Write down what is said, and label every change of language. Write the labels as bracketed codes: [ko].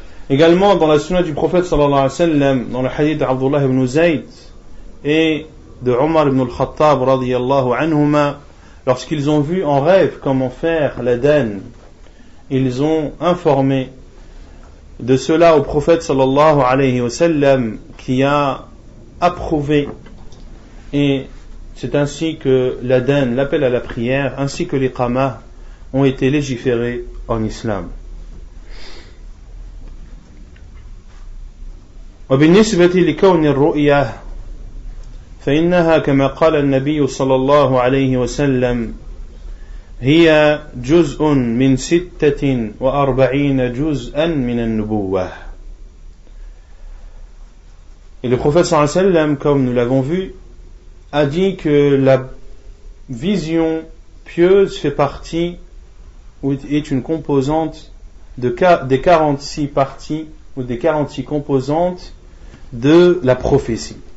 [fr] Également dans la sunna du prophète sallallahu alayhi wa sallam, dans le hadith d'Abdullah ibn Zayd et de Omar ibn al-Khattab radiyallahu anhuma, lorsqu'ils ont vu en rêve comment faire l'Adhan, ils ont informé de cela au prophète sallallahu alayhi wa sallam, qui a approuvé, et c'est ainsi que l'Adhan, l'appel à la prière, ainsi que l'iqamah ont été légiférés en islam. [ar] وبالنسبة لكون الرؤية فإنها كما قال النبي صلى الله عليه وسلم هي جزء من 46 جزءا من النبوة. [fr] Et le prophète sallallahu alayhi wa sallam, comme nous l'avons vu, a dit que la vision pieuse fait partie, ou est une composante des 46 parties, ou des 46 composantes de la prophétie.